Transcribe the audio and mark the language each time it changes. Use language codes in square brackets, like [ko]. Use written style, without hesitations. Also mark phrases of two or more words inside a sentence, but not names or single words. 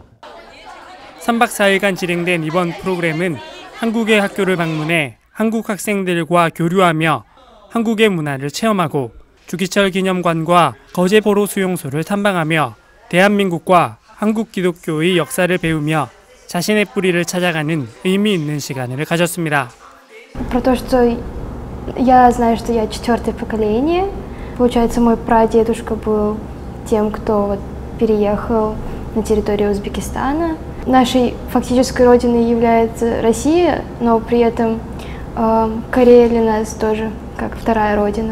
[ko] 3박 4일간 진행된 이번 프로그램은 한국의 학교를 방문해 한국 학생들과 교류하며 한국의 문화를 체험하고 주기철 기념관과 거제보로 수용소를 탐방하며 대한민국과 한국 기독교의 역사를 배우며 자신의 뿌리를 찾아가는 의미 있는 시간을 가졌습니다. [ru] Про то, что я знаю, что я 4-е поколение. Получается, мой прадедушка был тем, кто переехал на территорию Узбекистана. Нашей фактической родиной является Россия, но при этом Корея для нас тоже как вторая родина.